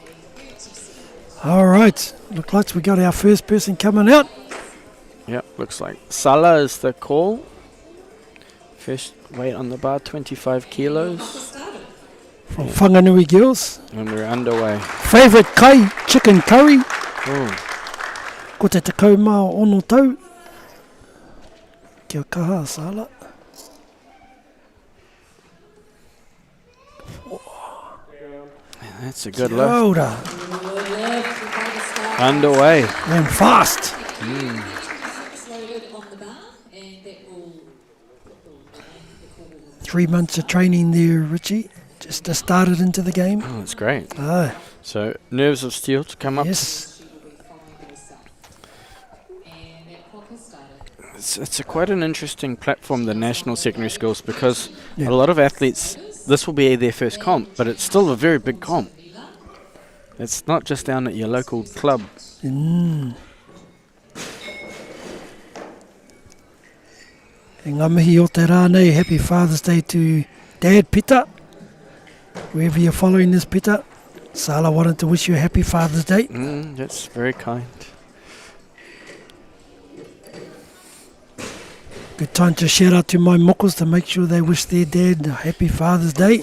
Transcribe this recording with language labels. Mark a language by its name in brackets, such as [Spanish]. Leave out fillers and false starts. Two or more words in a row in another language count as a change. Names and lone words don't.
[English] All right, looks like we got our first person coming out. Yep, looks like Sala is the call. First weight on the bar, 25 kilos. From Whanganui Girls. And we're underway. Favourite kai, chicken curry. Oh. [Māori] Ko te tekau mā ono tau. Kia kaha, Sala. [English] That's a good [Māori] Kia [English] lift. [Māori] ora. [English] Underway. And fast. 3 months of training there, Richie. Just started into the game. Oh, that's great. Oh. So, nerves of steel to come up. Yes. It's quite an interesting platform, the national secondary schools, because a lot of athletes, this will be their first comp, but it's still a very big comp. It's not just down at your local club. [Māori] E ngā mihi o te rānei, [English] happy Father's Day to Dad Peter. Wherever you're following this, Peter. Sala wanted to wish you a happy Father's Day. That's very kind. Good time to shout out to my mokos to make sure they wish their dad a happy Father's Day.